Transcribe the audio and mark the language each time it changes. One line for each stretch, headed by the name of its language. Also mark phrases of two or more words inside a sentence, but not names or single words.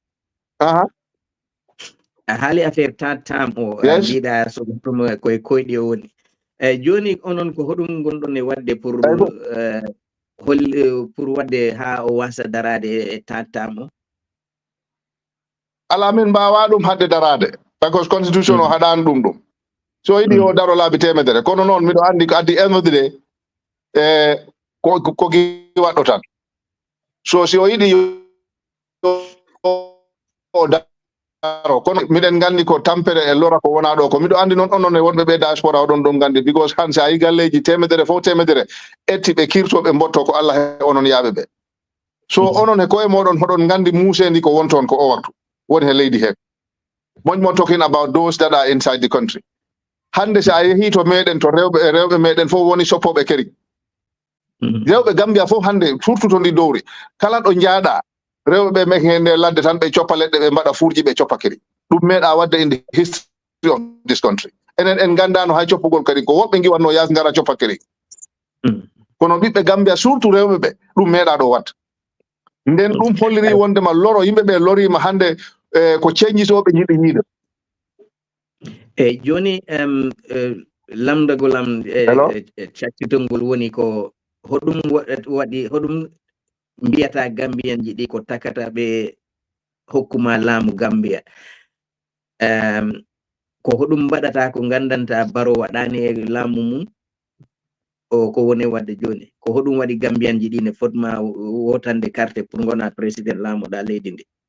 Fula: a haali affaire tattam o mbiɗa so ɗum koye koyɗi o woni joni onon ko hoɗum gonɗon e wadde
French: pour pour
Fula: wadde ha o wasa darade e tattam o ala min mbawa ɗum hadde darade because constitution o haɗani ɗum so yiɗi o daro laabi temedere kono noon miɗo andi ko addi
English: end of the day
Fula: ko giwaɗɗo tan so si o yiɗi o kono miɗen gandi ko tampere e lora ko wona ɗo ko miɗo andi noon onon e wonɓe ɓe diaspora oɗon ɗum gandi because han sa yi galleji temedere fof temedere etti ɓe kirtoɓe mbotto ko Allah he onon yaaɓe ɓe so onon e koye moɗon hoɗon gandi musendi ko wonton ko o waktu woni he leydi he moƴmo
English: talking about those that are inside the country
Fula: hande sa yehi to meɗen to rewɓe meɗen fof woni soppoɓe keri rewɓe Gambia fof hande surtout to ndi dowri kala ɗo jaaɗa rewɓe ɓe nde ladde tan ɓe coppa leɗɗe ɓe mbaɗa furji ɓe coppa keri ɗum meeɗa wadde
English: in the history of this country
Fula: enen en gandano hay coppugol kadi ko woɓɓe giwanno yas ngara coppa keri kono ɓiɓɓe Gambia surtout rewɓe ɓe ɗum meeɗa ɗo wat nden ɗum holliri wondema loro yimɓe ɓe lorima hande ko ceñjitoɓe jiɗi yiide e joni lamdagol am caccitolngol woni ko hoɗum waɗi hoɗum mbiyata Gambian ji ɗi ko takata ɓe hokkuma laamu Gambia ko hoɗum mbaɗata ko gandanta Baro waɗani e laamu mum o ko woni wadde joni ko hoɗum waɗi Gambian ji ɗi ne fotma wotande carte pour gona président laamuɗa leydi ndi